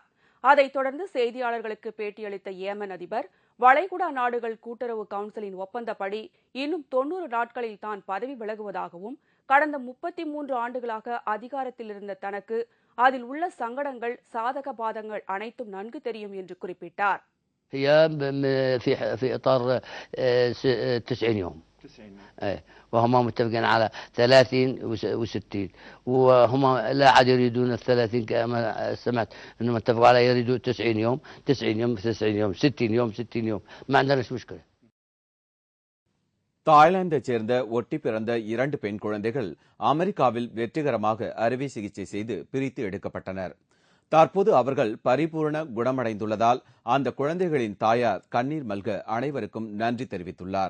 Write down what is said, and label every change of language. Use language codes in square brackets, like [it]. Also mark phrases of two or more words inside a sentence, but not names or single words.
[ta] அதைத் தொடர்ந்து செய்தியாளர்களுக்கு பேட்டியளித்த ஏமன் அதிபர், வளைகுடா நாடுகள் கூட்டுறவு கவுன்சிலின் ஒப்பந்தப்படி இன்னும் 90 நாட்களில் தான் பதவி விலகுவதாகவும், கடந்த 33 ஆண்டுகளாக அதிகாரத்தில் இருந்த தனக்கு அதில் உள்ள சங்கடங்கள், சாதக பாதங்கள் அனைத்தும் நன்கு தெரியும் என்று குறிப்பிட்டார். [ar] هي في اطار 90 يوم وهم متفقين على 30 و60 وهم لا عاد يريدون ال 30 كما سمعت انهم اتفقوا على يريدوا 90 يوم 90 يوم 90 يوم 60 يوم 60 يوم ما عندناش مشكله. [ta] தாய்லாந்தைச் சேர்ந்த ஒட்டி பிறந்த 2 பெண் குழந்தைகள் அமெரிக்காவில் வெற்றிகரமாக அறுவை சிகிச்சை செய்து பிரித்து எடுக்கப்பட்டனர். தற்போது அவர்கள் பரிபூர்ண குணமடைந்துள்ளதால் அந்த குழந்தைகளின் தாயார் கண்ணீர் மல்க அனைவருக்கும் நன்றி தெரிவித்துள்ளார்.